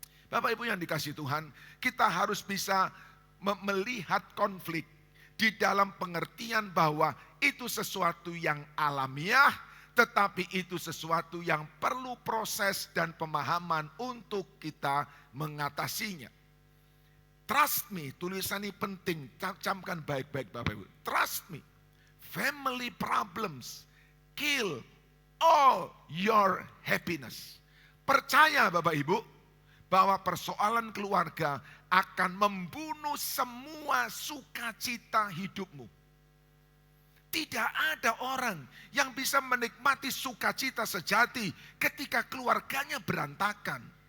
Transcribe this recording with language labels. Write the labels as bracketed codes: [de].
[id] Bapak Ibu yang dikasihi Tuhan, kita harus bisa melihat konflik di dalam pengertian bahwa itu sesuatu yang alamiah, tetapi itu sesuatu yang perlu proses dan pemahaman untuk kita mengatasinya. Trust me, tulisan ini penting, camkan baik-baik Bapak Ibu. [en] Trust me, family problems kill all your happiness. [id] Percaya Bapak Ibu, bahwa persoalan keluarga akan membunuh semua sukacita hidupmu. Tidak ada orang yang bisa menikmati sukacita sejati ketika keluarganya berantakan.